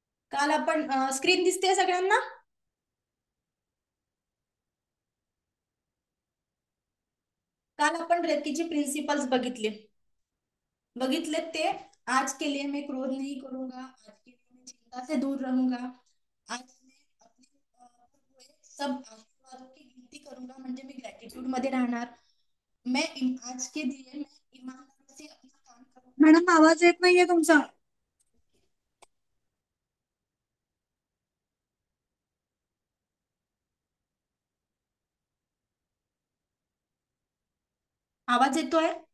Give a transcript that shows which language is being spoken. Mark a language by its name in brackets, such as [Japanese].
[Marathi] काल आपण स्क्रीन दिसते सगळ्यांना? काल आपण रेकीचे प्रिन्सिपल्स बघितले, बघितले ते. [Hindi] आज के लिए मैं क्रोध नहीं करूंगा, आज के लिए मैं चिंता से दूर रहूंगा, आज मैं अपने हुए सब आशीर्वादों की गिनती करूंगा, [Marathi] म्हणजे मी ग्रॅटिट्यूड मध्ये राहणार. [Hindi] आज के लिए मैं ईमानदारी से अपना काम करूंगा. [Marathi] मॅडम आवाज येत नाहीये तुमचा. आवाज येतोय?